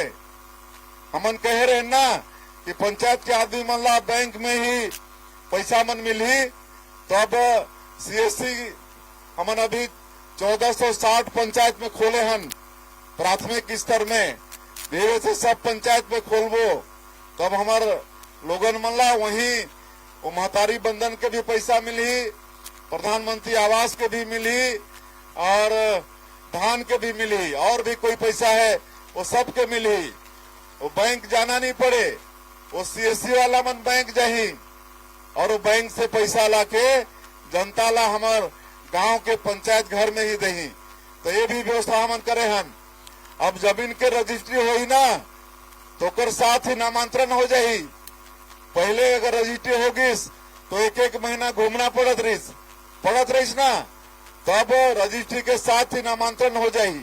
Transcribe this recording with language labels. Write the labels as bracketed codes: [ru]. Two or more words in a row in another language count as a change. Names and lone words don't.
[hne] हमन कहे रहे ना कि पंचायत के आदमी मन ला बैंक में ही पैसा मन मिली, तो अब सीएससी हमन अभी 1460 पंचायत में खोले हन प्राथमिक स्तर में, धीरे से सब पंचायत में खोलबो, तो अब हमार लोगन मन ला वही वो महतारी बंधन के भी पैसा मिली, प्रधानमंत्री आवास के भी मिली, और धान के भी मिली, और भी कोई पैसा है वो सब के मिली। वो बैंक जाना नहीं पड़े, वो सीएससी वाला मन बैंक जाही और वो बैंक से पैसा लाके जनता ला हमार गांव के पंचायत घर में ही दही। तो ये भी व्यवस्था हमन करे हन। अब जमीन के रजिस्ट्री होई ना तो ओकर साथ ही नामांतरण हो जाही। पहले अगर रजिस्ट्री होगिस तो एक महीना घूमना पड़त रहीस ना, तो अब रजिस्ट्री के साथ ही नामांतरण हो जाही।